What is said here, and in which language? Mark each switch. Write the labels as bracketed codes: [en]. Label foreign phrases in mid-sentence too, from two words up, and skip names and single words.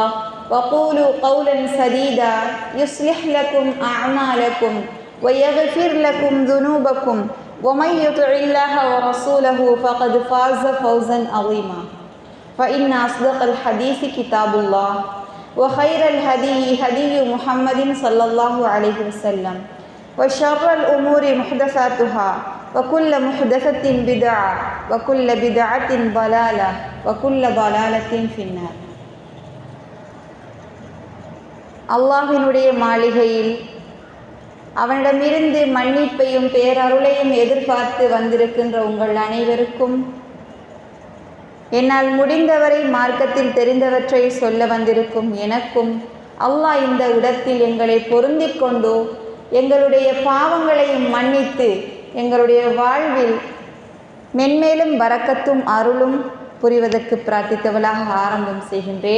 [ar] وقولوا قولا سديدا يصلح لكم أعمالكم ويغفر لكم ذنوبكم ومن يطع الله ورسوله فقد فاز فوزا عظيما فإن أصدق الحديث كتاب الله وخير الهدي هدي محمد صلى الله عليه وسلم وشر الأمور محدثاتها وكل محدثة بدعة وكل بدعة ضلالة وكل ضلالة في النار. [ta] அல்லாஹ்வினுடைய மாளிகையில் அவனிடமிருந்து மன்னிப்பையும் பேரருளையும் எதிர்பார்த்து வந்திருக்கின்ற உங்கள் அனைவருக்கும் என்னால் முடிந்தவரை மார்க்கத்தில் தெரிந்தவற்றை சொல்ல வந்திருக்கும் எனக்கும் அல்லாஹ் இந்த இடத்தில் எங்களை பொருந்திக் கொண்டு எங்களுடைய பாவங்களையும் மன்னித்து எங்களுடைய வாழ்வில் மென்மேலும் பரக்கத்தும் அருளும் புரிவதற்கு பிரார்த்தித்தவளாக ஆரம்பம் செய்கின்றேன்.